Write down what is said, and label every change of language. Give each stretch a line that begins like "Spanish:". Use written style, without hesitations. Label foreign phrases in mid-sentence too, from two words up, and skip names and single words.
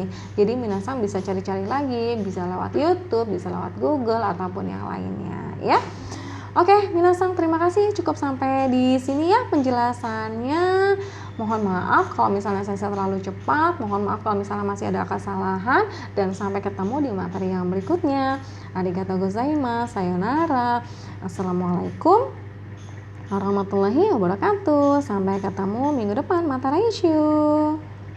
Indonesian: Jadi minasang bisa cari-cari lagi, bisa lewat YouTube, bisa lewat Google ataupun yang lainnya ya. Oke, minasang, terima kasih, cukup sampai di sini ya penjelasannya. Mohon maaf kalau misalnya saya terlalu cepat, mohon maaf kalau misalnya masih ada kesalahan, dan sampai ketemu di materi yang berikutnya.
Japanese: ありがとうございます、さようなら.
Arabic: السلام عليكم ورحمة الله وبركاته.
Indonesian: Sampai ketemu minggu depan,
Japanese: また来週.